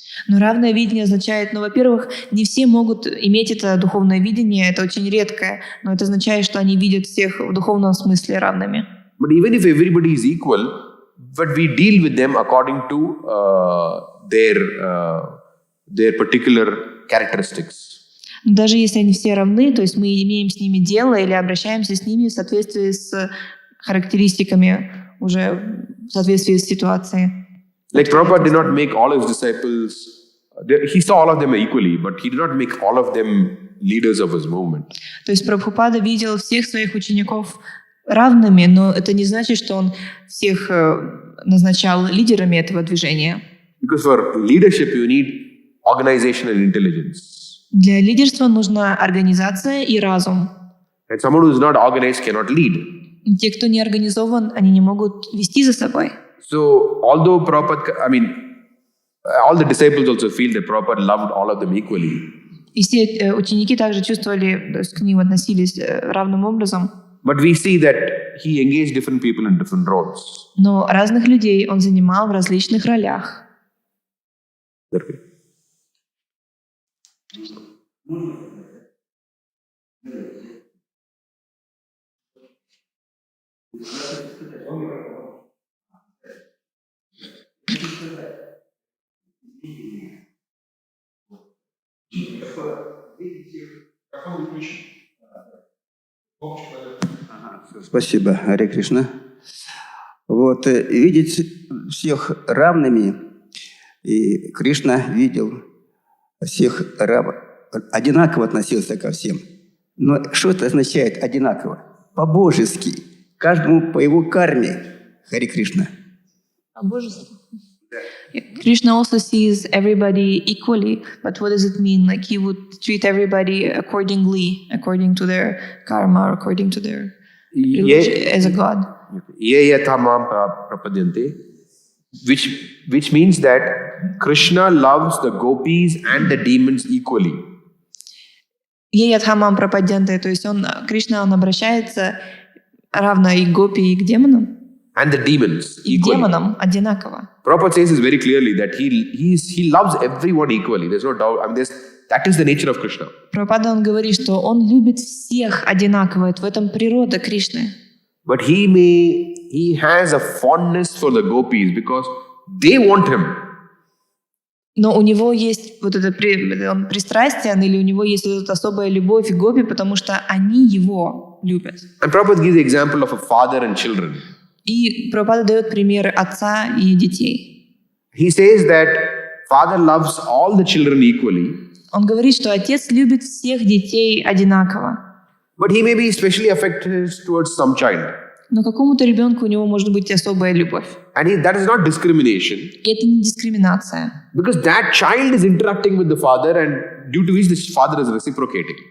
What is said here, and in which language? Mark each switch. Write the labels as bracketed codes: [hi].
[ru] Но равное видение означает, ну, во-первых, не все могут иметь это духовное видение, это очень редкое, но это означает, что они видят всех в духовном смысле равными. [en] But even if everybody is equal, but we deal with them according to their particular characteristics. [ru] Даже если они все равны, то есть мы имеем с ними дело или обращаемся с ними в соответствии с характеристиками, уже в соответствии с ситуацией. [en] Like Prabhupada did not make all his disciples, he saw all of them equally, but he did not make all of them leaders of his movement. [ru] То есть Прабхупада видел всех своих учеников равными, но это не значит, что он всех назначал лидерами этого движения. [en] Because for leadership you need organizational intelligence. [ru] Для лидерства нужна организация и разум. [en] And someone who is not organized cannot lead. [ru] Те, кто не организован, они не могут вести за собой. [en] So although Prabhupada, all the disciples also feel that Prabhupada loved all of them equally. [ru] И все ученики также чувствовали, то есть к ним относились равным образом. [en] But we see that he engaged different people in different roles. [ru] Но разных людей он занимал в различных ролях. Спасибо, Харе Кришна. Вот, видеть всех равными, и Кришна видел всех одинаково относился ко всем. Но что это означает одинаково? По-божески, каждому по его карме. Харе Кришна. [en] Krishna also sees everybody equally, but what does it mean? Like he would treat everybody accordingly, according to their karma, or according to their religion, as a god. [sa] Ye yatamam prapadyante, [en] which means that Krishna loves the gopis and the demons equally. [sa] Еятхамам прападьянте, [ru] то есть Кришна, он обращается равно и к гопи, и к демонам. [en] And the demons [ru] И к [en] equally. [ru] демонам одинаково. [en] Prabhupada says this very clearly that he loves everyone equally. There's no doubt. That is the nature of Krishna. [ru] Прабхупада, он говорит, что он любит всех одинаково. В этом природа Кришны. [en] But he has a fondness for the gopis because they want him. [ru] Но у него есть вот это он пристрастен, или у него есть вот эта особая любовь к гопи, потому что они его любят. [en] And Prabhupada gives the example of a father and children. [ru] И Прабхупада дает пример отца и детей. [en] He says that father loves all the children equally, [ru] Он говорит, что отец любит всех детей одинаково. [en] but he may be especially affected towards some child. [ru] Но какому-то ребенку у него может быть особая любовь. [en] And that is not discrimination, [ru] И это не дискриминация. [en] because that child is interacting with the father and due to which the father is reciprocating.